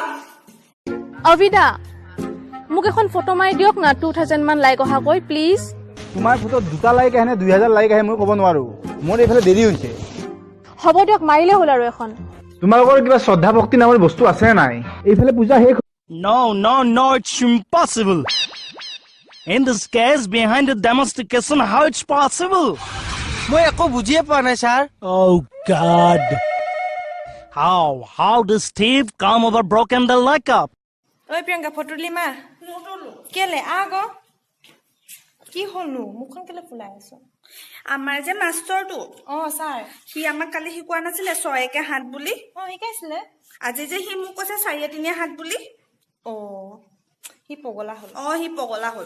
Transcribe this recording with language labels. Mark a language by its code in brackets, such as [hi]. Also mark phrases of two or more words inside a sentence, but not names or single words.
[as] অবিদা মোক এখন ফটো মাৰি দিয়ক না 2000 মান লাইক অহাকৈ প্লিজ তোমাৰ ফটো 2টা লাইক আহে নে 2000 লাইক আহে মই ক'ব নোৱাৰো মোৰ এইফালে দেৰি হৈছে হ'ব দিয়ক মাৰিলে হ'ল আৰু এখন তোমালোকৰ কিবা শ্ৰদ্ধা ভক্তি নামৰ বস্তু আছে নাই এইফালে পূজা শেষ [en] No, it's impossible. In this case, behind the demonstration, how it's possible? [as] মই একো বুজিয়ে পোৱা নাই ছাৰ [en] Oh God! How does Steve come over broken the leg up? [as] ঐ প্ৰিয়ংকা ফটো তুলি মা কেলে আকৌ কি হ'লনো মুখখন কেলে ফুলাই আছ আমাৰ যে মাষ্টৰটো ছাৰ সি আমাক কালি শিকোৱা নাছিলে 6 হাত বুলি শিকাইছিলে আজি যে সি মোক কৈছে 4 হাত বুলি সি পগলা হ'ল